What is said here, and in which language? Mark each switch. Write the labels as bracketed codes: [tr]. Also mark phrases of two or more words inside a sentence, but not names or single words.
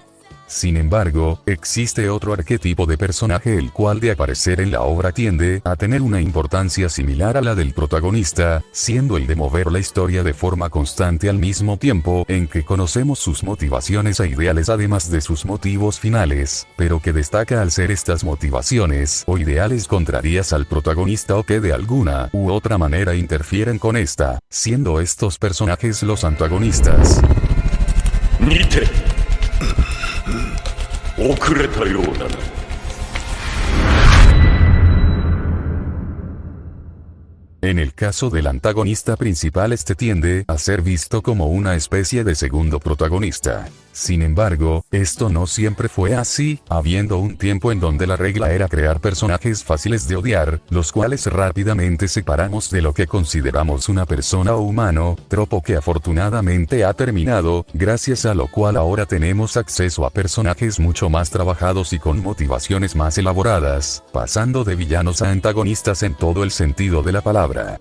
[es] Sin embargo, existe otro arquetipo de personaje el cual de aparecer en la obra tiende a tener una importancia similar a la del protagonista, siendo el de mover la historia de forma constante al mismo tiempo en que conocemos sus motivaciones e ideales además de sus motivos finales, pero que destaca al ser estas motivaciones o ideales contrarias al protagonista o que de alguna u otra manera interfieren con esta, siendo estos personajes los antagonistas. [ja] 見て遅れたようだな。 [es] En el caso del antagonista principal, este tiende a ser visto como una especie de segundo protagonista. Sin embargo, esto no siempre fue así, habiendo un tiempo en donde la regla era crear personajes fáciles de odiar, los cuales rápidamente separamos de lo que consideramos una persona o humano, tropo que afortunadamente ha terminado, gracias a lo cual ahora tenemos acceso a personajes mucho más trabajados y con motivaciones más elaboradas, pasando de villanos a antagonistas en todo el sentido de la palabra.